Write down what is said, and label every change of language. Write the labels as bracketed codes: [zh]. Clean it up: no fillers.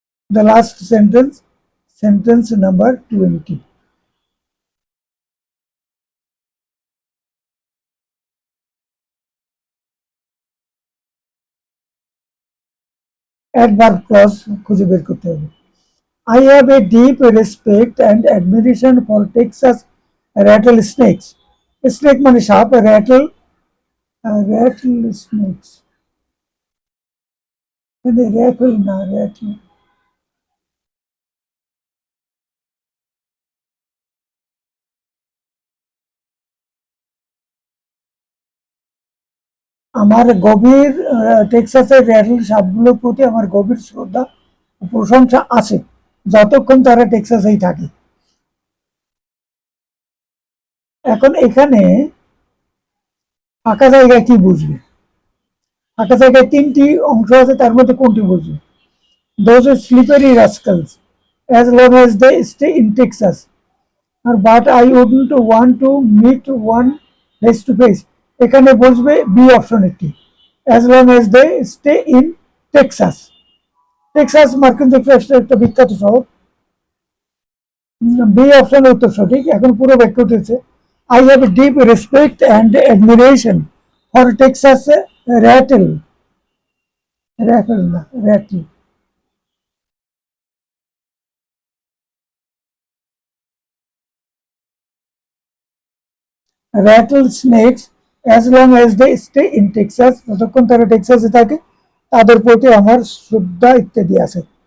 [en] the last sentence, sentence number 20, [bn] adverb clause খুঁজে বের করতে হবে। [en] I have a deep respect and admiration for Texas rattlesnakes. [bn] Snake মানে সাপ, rattlesnakes মানে র্যাটল না, র্যাটল। আমার গভীর টেক্সাসের র্যাটল সাপগুলোর প্রতি আমার গভীর শ্রদ্ধা ও প্রশংসা আছে, যতক্ষণ তারা টেক্সাসেই থাকে। এখন এখানে ফাঁকা জায়গায় কি বুঝবে? ফাঁকা জায়গায় তিনটি অংশ আছে, তার মধ্যে কোনটি বুঝবে? [en] Those are slippery rascals as long as they stay in Texas. But I wouldn't want to meet one face to face. [bn] এখানে বসবে বি অপশনটি, [en] as long as they stay in Texas. [bn] Texas মার্কিন যুক্তরাষ্ট্রের একটা বিখ্যাত শহর। বি অপশনের উত্তর সঠিক। [en] এখন পুরো বাক্যটি হচ্ছে I have a deep respect and admiration for Texas rattle, rattle না, rattle, rattlesnakes as long as they stay in Texas, [bn] যতক্ষণ তারা টেক্সাসে থাকে তাদের প্রতি আমার শ্রদ্ধা ইত্যাদি আছে।